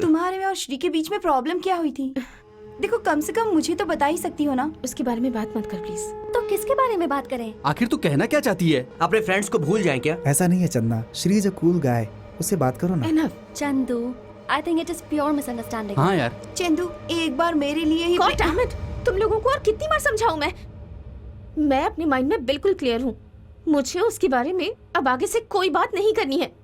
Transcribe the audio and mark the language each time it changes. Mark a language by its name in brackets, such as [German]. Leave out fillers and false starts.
[Hindi] तुम्हारे में और श्री के बीच में प्रॉब्लम क्या हुई थी? देखो कम से कम मुझे तो बता ही सकती हो ना। उसके बारे में बात मत कर प्लीज। तो किसके बारे में बात करें? आखिर तू कहना क्या चाहती है? अपने फ्रेंड्स को भूल जाएं क्या? ऐसा नहीं है Chandana, Shri [English] is a cool guy, [Hindi] उससे बात करो ना। [English] Enough. Chandu, I think it is pure misunderstanding. [Hindi] हाँ यार, चंदू एक बार मेरे लिए ही [English] God damn it! [Hindi] तुम लोगों को और कितनी बार समझाऊं मैं अपने माइंड में बिल्कुल क्लियर हूँ। मुझे उसके बारे में अब आगे से कोई बात नहीं करनी है।